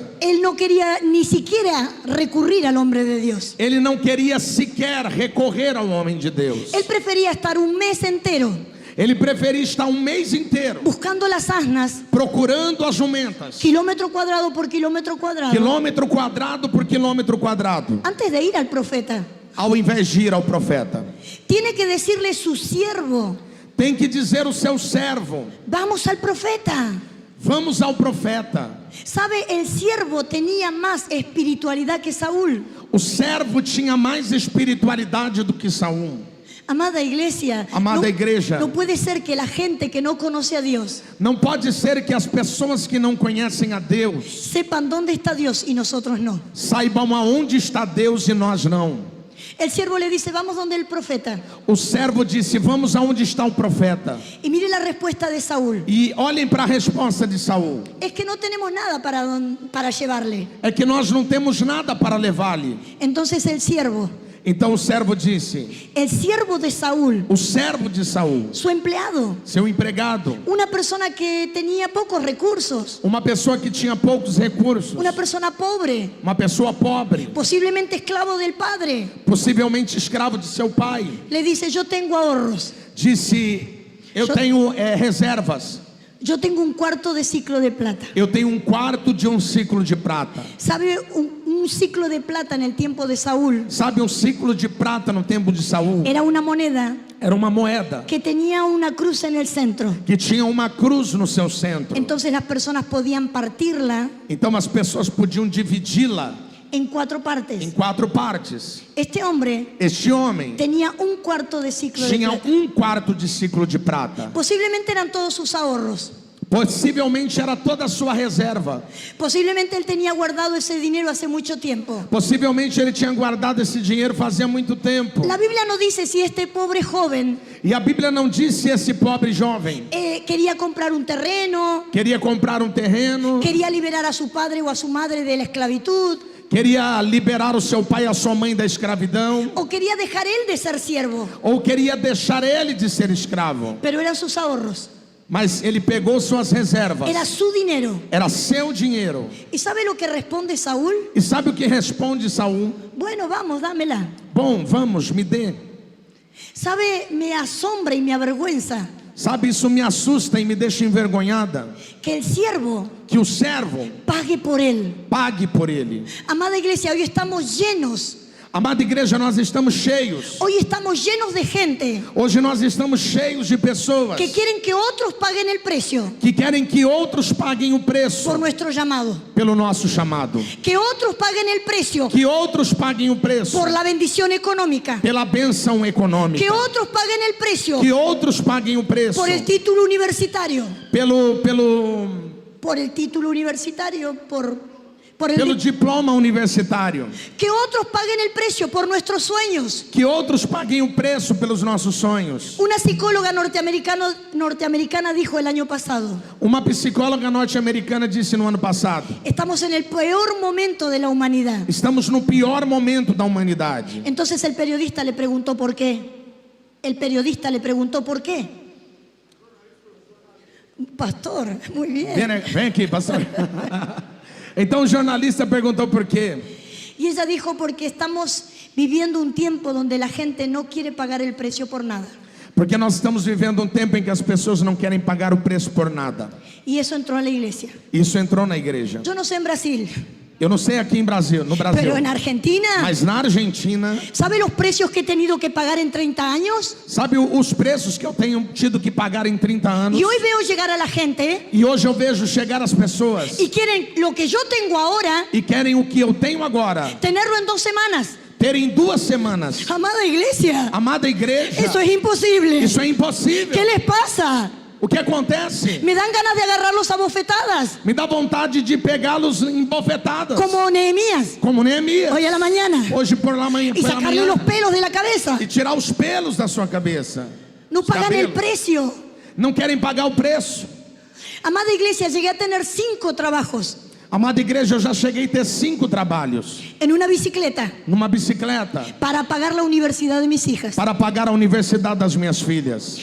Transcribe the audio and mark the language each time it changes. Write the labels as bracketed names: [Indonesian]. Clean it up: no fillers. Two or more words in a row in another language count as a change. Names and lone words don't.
[Spanish] él no quería ni siquiera recurrir al hombre de Dios. [Portuguese] ele não queria sequer recorrer ao homem de Deus. [Spanish] Él prefería estar un mes entero [Portuguese] Ele preferia estar um mês inteiro [Spanish] buscando las asnas, [Portuguese] procurando as jumentas, [Spanish] kilómetro cuadrado por kilómetro cuadrado, [Portuguese] quilômetro quadrado por quilômetro quadrado, [Spanish] antes de ir al profeta. [Portuguese] ao invés de ir ao profeta. [Spanish] Tiene que decirle su siervo, [Portuguese] Tem que dizer o seu servo: [Spanish] vamos al profeta. [Portuguese] Vamos ao profeta. [Spanish] ¿Sabe? El siervo tenía más espiritualidad que Saúl. [Portuguese] O servo tinha mais espiritualidade do que Saul. [Spanish] Amada iglesia, [Portuguese] Amada igreja. [Spanish] no puede ser que la gente que no conoce a Dios [Portuguese] Não pode ser que as pessoas que não conhecem a Deus [Spanish] sepan dónde está Dios y nosotros no. [Portuguese] saibam aonde está Deus e nós não. [Spanish] El siervo le dice, vamos donde el profeta. [Portuguese] O servo disse: vamos aonde está o profeta. [Spanish] Y mire la respuesta de Saúl. [Portuguese] E olhem para a resposta de Saul. [Spanish] Es que no tenemos nada para llevarle. [Portuguese] É que nós não temos nada para levar-lhe. [Spanish] Entonces el siervo [Portuguese] disse, [Spanish] el siervo de Saúl, [Portuguese] o servo de Saul, [Spanish] su empleado, [Portuguese] seu empregado, [Spanish] una persona que tenía pocos recursos, [Portuguese] uma pessoa que tinha poucos recursos, [Spanish] una persona pobre, [Portuguese] uma pessoa pobre, [Spanish] posiblemente esclavo del padre, [Portuguese] possivelmente escravo de seu pai, [Spanish] le dice, yo tengo ahorros, [Portuguese] disse: eu tenho reservas. [Spanish] yo tengo un cuarto de ciclo de plata. [Portuguese] Eu tenho um quarto de um ciclo de prata. [Spanish] ¿Sabe? Un ciclo de plata en el tiempo de Saúl [Portuguese] Sabe, um ciclo de prata no tempo de Saul [Spanish] era una moneda [Portuguese] era uma moeda [Spanish] que tenía una cruz en el centro. [Portuguese] que tinha uma cruz no seu centro. [Spanish] Entonces las personas podían partirla [Portuguese] Então as pessoas podiam dividi-la [Spanish] en 4 partes. [Portuguese] em 4 partes. [Spanish] Este hombre [Portuguese] Este homem [Spanish] tenía un cuarto de ciclo de [Portuguese] tinha [Spanish] plata. [Portuguese] um quarto de ciclo de prata. [Spanish] Posiblemente eran todos sus ahorros. [Portuguese] Possivelmente era toda a sua reserva. [Spanish] Posiblemente él tenía guardado ese dinero hace mucho tiempo. [Portuguese] Possivelmente ele tinha guardado esse dinheiro fazia muito tempo. [Spanish] La Biblia no dice si este pobre joven [Portuguese] E a Bíblia não disse esse pobre jovem [Spanish] quería comprar un terreno, [Portuguese] queria comprar um terreno, [Spanish] quería liberar a su padre o a su madre de la esclavitud, [Portuguese] queria liberar o seu pai e a sua mãe da escravidão, [Spanish] o quería dejar él de ser siervo, [Portuguese] ou queria deixar ele de ser escravo. [Spanish] pero eran sus ahorros, [Portuguese] Mas ele pegou suas reservas. [Spanish] era su dinero. [Portuguese] Era seu dinheiro. [Spanish] ¿Y sabe lo que responde Saúl? [Portuguese] E sabe o que responde Saul? [Spanish] Bueno, vamos, dámela. [Portuguese] Bom, vamos, me dê. [Spanish] ¿Sabe? Me asombra y me avergüenza [Portuguese] Sabe, isso me assusta e me deixa envergonhada. [Spanish] que el siervo [Portuguese] Que o servo [Spanish] pague por él. [Portuguese] pague por ele. [Spanish] Amada iglesia, hoy estamos llenos. [Portuguese] Amada igreja, nós estamos cheios. [Spanish] Hoy estamos llenos de gente [Portuguese] Hoje nós estamos cheios de pessoas [Spanish] que quieren que otros paguen el precio [Portuguese] que querem que outros paguem o preço [Spanish] por nuestro llamado. [Portuguese] pelo nosso chamado. [Spanish] Que otros paguen el precio [Portuguese] Que outros paguem o preço [Spanish] por la bendición económica. [Portuguese] pela bênção econômica. [Spanish] Que otros paguen el precio [Portuguese] Que outros paguem o preço [Spanish] por el título universitario. [Portuguese] pelo [Spanish] Por el título universitario, por [Portuguese] pelo diploma universitário. [Spanish] que otros paguen el precio por nuestros sueños. [Portuguese] Que outros paguem o preço pelos nossos sonhos. [Spanish] Una psicóloga norteamericana dijo el año pasado, [Portuguese] Uma psicóloga norte-americana disse no ano passado: [Spanish] estamos en el peor momento de la humanidad. [Portuguese] estamos no pior momento da humanidade. [Spanish] Entonces el periodista le preguntó por qué. El periodista le preguntó por qué. Pastor, muy bien. [Portuguese] Vem aqui, pastor. Então o jornalista perguntou por quê. [Spanish] Y ella dijo, porque estamos viviendo un tiempo donde la gente no quiere pagar el precio por nada. [Portuguese] Porque nós estamos vivendo um tempo em que as pessoas não querem pagar o preço por nada. [Spanish] Y eso entró en la iglesia. [Portuguese] Isso entrou na igreja. [Spanish] Yo no sé en Brasil, [Portuguese] Eu não sei aqui no Brasil, [Spanish] pero en Argentina, [Portuguese] mas na Argentina, [Spanish] ¿sabe los precios que he tenido que pagar en 30 años? [Portuguese] sabe os preços que eu tenho tido que pagar em 30 anos? [Spanish] Y hoy veo llegar a la gente [Portuguese] E hoje eu vejo chegar as pessoas [Spanish] y quieren lo que yo tengo ahora, [Portuguese] e querem o que eu tenho agora, [Spanish] tenerlo en 2 semanas. [Portuguese] ter em 2 semanas. [Spanish] Amada iglesia, [Portuguese] Amada igreja, [Spanish] eso es imposible. [Portuguese] isso é impossível. [Spanish] ¿Qué les pasa? [Portuguese] O que acontece? [Spanish] Me dan ganas de agarrarlos a bofetadas, [Portuguese] Me dá vontade de pegá-los em bofetadas, [Spanish] como Nehemías, [Portuguese] como Neemias, [Spanish] hoy a la mañana, [Portuguese] hoje por la manhã, [Spanish] y sacarle los pelos de la cabeza. [Portuguese] e tirar os pelos da sua cabeça. [Spanish] No [Portuguese] Os [Spanish] pagan el [Portuguese] cabelos. [Spanish] precio. [Portuguese] Não querem pagar o preço. [Spanish] Amada iglesia, llegué a tener 5 trabajos [Portuguese] Amada igreja, eu já cheguei a ter 5 trabalhos [Spanish] en una bicicleta [Portuguese] numa bicicleta [Spanish] para pagar la universidad de mis hijas. [Portuguese] para pagar a universidade das minhas filhas.